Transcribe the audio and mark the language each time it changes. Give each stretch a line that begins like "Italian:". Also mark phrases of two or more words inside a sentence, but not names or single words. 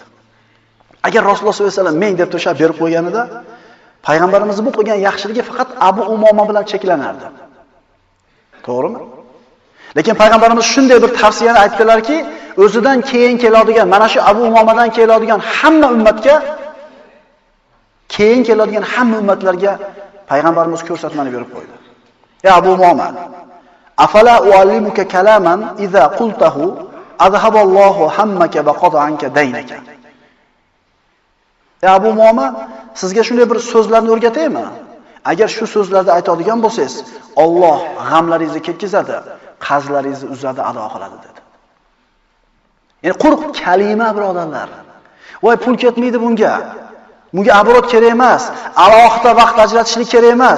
Uzbek: Agar Rasululloh
Arabic: صلى الله عليه وسلم
Uzbek: men deb turishab berib qo'yganida, payg'ambarimiz bu qilgan yaxshiligi faqat Abu Umoma bilan cheklanardi. To'g'rimi? Lekin payg'ambarimiz shunday bir tavsiyani aytdilarki, o'zidan keyin keladigan, mana shu Abu Umomadan keladigan hamma ummatga, keyin keladigan hamma ummatlarga payg'ambarimiz ko'rsatmani berib qo'ydi.
Arabic: يا أبا أمامة أفلا أعلمك كلاما إذا قلته أذهب الله همك وقضى عنك دينك.
Uzbek: Ya Abu Umoma, sizga shunday bir so'zlarni o'rgataymi? Agar shu so'zlarni aytadigan bo'lsangiz, Alloh g'amlaringizni ketkizadi, qarzlaringizni uzadi, ado qiladi dedi. Ya'ni quruq kalima birodarlar. Voy pul ketmaydi bunga. Bunga abrot kerak emas, alohida vaqt ajratishlik kerak emas.